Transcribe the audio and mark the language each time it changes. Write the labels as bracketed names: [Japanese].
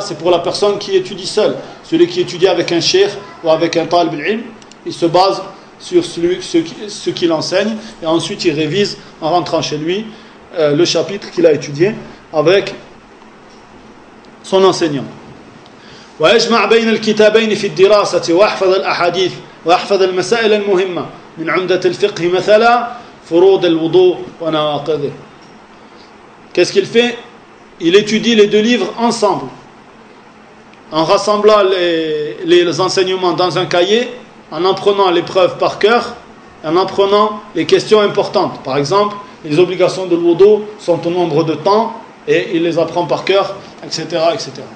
[French] C'est pour la personne qui étudie seule. Celui qui étudie avec un cheikh ou avec un talib al-ilm, il se base sur ce qu'il enseigne, et ensuite il révise en rentrant chez lui le chapitre qu'il a étudié avec son enseignant. [Arabic] ويجمع بين الكتابين في الدراسة واحفظ الأحاديث واحفظ المسائل المهمة من عمدة الفقه مثلا فروض الوضوء ونواقضه. [French] Qu'est-ce qu'il fait? Il étudie les deux livres ensemble, en rassemblant les enseignements dans un cahier, en apprenant les preuves par cœur, en apprenant les questions importantes. Par exemple, les obligations de l'Wudu sont au nombre de temps, et il les apprend par cœur, etc., etc.